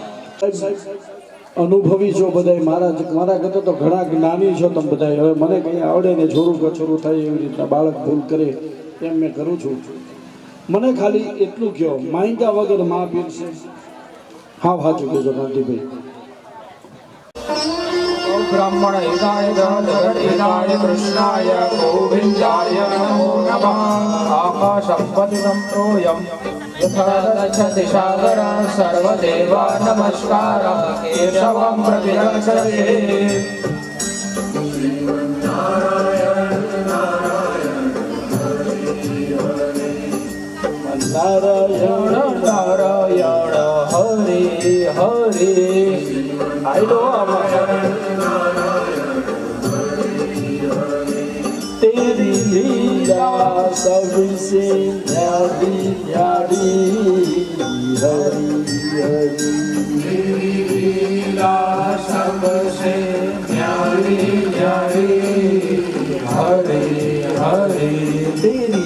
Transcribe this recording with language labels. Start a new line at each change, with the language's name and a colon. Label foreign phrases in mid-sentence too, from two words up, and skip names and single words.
Gujarati: અનુભવી છો બધા મારા કરતા તો ઘણા જ્ઞાની છો તમે બધા હવે મને કંઈ આવડે ને છોરું કછોરું થાય એવી રીતના બાળક ભૂલ કરે એમ મેં કરું છું મને ખાલી એટલું કહો માંગ્યા વગર માં પીરશે હા સાચું કહેજો કાંતિભાઈ
Sanskrit: ब्राह्मण हिताय जगद्हिताय कृष्णाय गोविन्दाय नमो नमः आकाशपतितं तोयं यथा गच्छति सागरः सर्वदेवा नमस्कारः केशवं प्रतिगच्छते
Hindi: नारायण नारायण हरे हरे आइलो तेरी लीला सबसे न्यारी न्यारी हरि हरि तेरी लीला सबसे न्यारी न्यारी हरे हरे तेरी